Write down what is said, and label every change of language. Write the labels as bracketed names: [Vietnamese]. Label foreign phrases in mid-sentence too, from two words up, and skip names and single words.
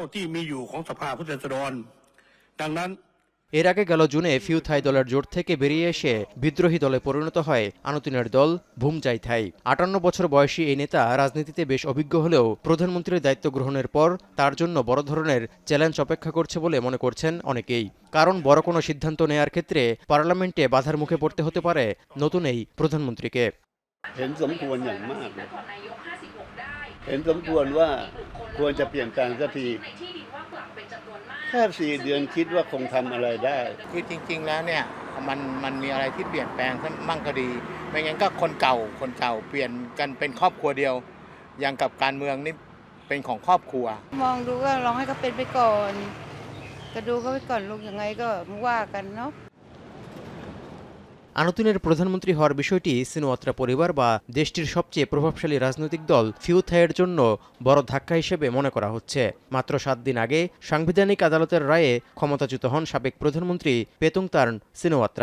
[Bangla] এর আগে গেল জুনে ফিউ থাই দলের জোট থেকে বেরিয়ে এসে বিদ্রোহী দলে পরিণত হয় আনুতিনের দল ভুম জাইথাই। 58 বছর বয়সী এই নেতা রাজনীতিতে বেশ অভিজ্ঞ হলেও প্রধানমন্ত্রীর দায়িত্ব গ্রহণের পর তার জন্য বড় ধরনের চ্যালেঞ্জ অপেক্ষা করছে বলে মনে করছেন অনেকেই। কারণ বড় কোনো সিদ্ধান্ত নেয়ার ক্ষেত্রে পার্লামেন্টে বাধার মুখে পড়তে হতে পারে নতুন এই প্রধানমন্ত্রীকে। [Thai] แค่4 เดือนคิดว่าคงทำอะไรได้ คือจริงๆแล้วเนี่ยมันมีอะไรที่เปลี่ยนแปลงขึ้นมั่งก็ดีไม่งั้นก็คนเก่าเปลี่ยนกันเป็นครอบครัวเดียวอย่างกับการเมืองนี่เป็นของครอบครัว มองดูก็ลองให้เขาเป็นไปก่อนก็ดูเขาไปก่อนลูกยังไงก็ว่ากันเนาะ। [Bangla] আনুতিনের প্রধানমন্ত্রী হওয়ার বিষয়টি সিনাওয়াত্রা পরিবার বা দেশটির সবচেয়ে প্রভাবশালী রাজনৈতিক দল ফিউ থাইয়ের জন্য বড় ধাক্কা হিসেবে মনে করা হচ্ছে। মাত্র 7 দিন আগে সাংবিধানিক আদালতের রায়ে ক্ষমতাচ্যুত হন সাবেক প্রধানমন্ত্রী পেতংতারান সিনাওয়াত্রা।